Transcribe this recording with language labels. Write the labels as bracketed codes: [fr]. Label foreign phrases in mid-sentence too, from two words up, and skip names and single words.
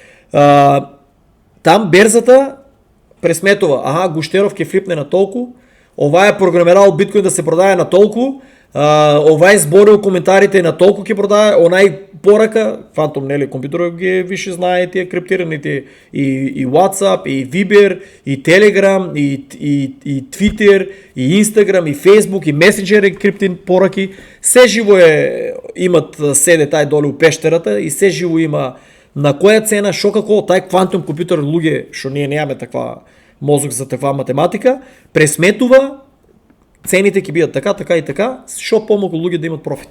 [mk] Там берзата пресметува, Гуштеров ќе флипне на толку, ова е програмирал биткоин да се продае на толку, ова е зборил коментарите на толку ќе продае, онај порака, Phantom, нели, компјутерот ги више знае тие криптираните и WhatsApp, и Viber, и Telegram, и Twitter, и Instagram, и Facebook, и Messenger криптин пораки. Се живо имат седе тај доле у пештерата и се живо има на која цена, шо како тај квантум компјутер луѓе, што ние немаме таква мозок за таква математика, пресметува цените ќе бидат така, така и така, шо помалку луѓе да имат профит.